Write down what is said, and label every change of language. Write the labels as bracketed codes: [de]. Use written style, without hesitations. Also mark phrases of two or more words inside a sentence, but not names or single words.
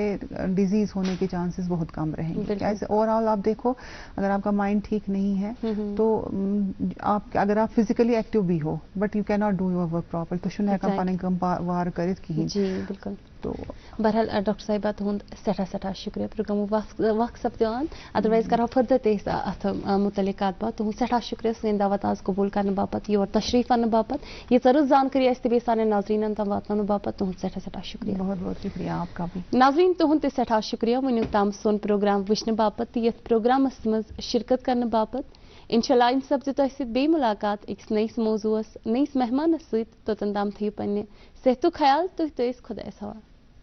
[ur] ڈیزیز ہونے کے چانسز بہت کم رہیں گے کیسے اوورآل آپ دیکھو اگر آپ کا مائنڈ ٹھیک نہیں ہے تو آپ اگر آپ فزیکلی ایکٹیو بھی ہو [en] but you can't do your work proper [ur] تو [ks] چھُنہٕ ہٮ۪کان پَنٕنۍ کٲم وار کٔرِتھ کِہیٖنۍ. [ur] جی بالکل. تو [ks] بہرحال ڈاکٹر صاحبہ تُہُنٛد سٮ۪ٹھاہ شُکریہ پروگرامُک وقت سپدیوان ادروائز کرو فردر تہِ أسۍ اَتھ متعلق کَتھ باتھ. تُہُنٛد سٮ۪ٹھاہ شُکریہ سٲنۍ دعوت آز قبوٗل کرنہٕ باپتھ یور تشریٖف اَننہٕ باپتھ ییٖژاہ رٕژ زانکٲری اَسہِ تہٕ بیٚیہِ سانٮ۪ن ناظریٖنَن تام واتناونہٕ باپتھ تُہُنٛد سٮ۪ٹھاہ شُکریہ. [ur] بہت بہت شُکریہ آپ کا بھی. [ks] ناظریٖن تُہُنٛد تہِ سٮ۪ٹھاہ شُکریہ وٕنیُک تام سون پروگرام وٕچھنہٕ باپتھ تہٕ یَتھ پروگرامَس منٛز شرکت کرنہٕ باپتھ. اِنشاء اللہ سپدِ تۄہہِ سۭتۍ بیٚیہِ مُلاقات أکِس نٔیِس موضوٗعَس نٔیِس مہمانَس سۭتۍ توٚتَن تام تھٲیِو پنٛنہِ صحتُک خیال تُہۍ تہٕ أسۍ خۄدایَس حوالہٕ.